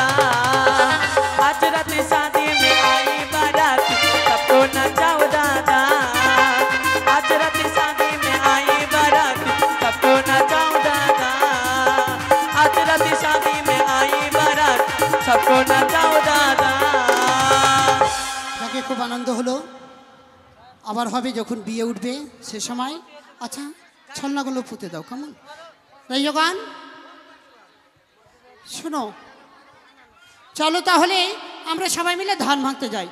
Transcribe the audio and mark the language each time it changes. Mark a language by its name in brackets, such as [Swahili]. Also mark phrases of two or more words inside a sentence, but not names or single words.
[Hindi] आज रात शादी में आई बाराती सबको नचाओ दादा। आज रात शादी में आई बाराती सबको नचाओ दादा। आज रात शादी में आई बारात सबको नचाओ दादा। [Bangla] তাকে খুব আনন্দ হলো। আবার হবে যখন বিয়ে উঠবে সে সময়। আচ্ছা ছলনাগুলো পুঁতে দাও কেমন রাইগান। শোনো চলো তাহলে আমরা সবাই মিলে ধান ভাঙতে যাই।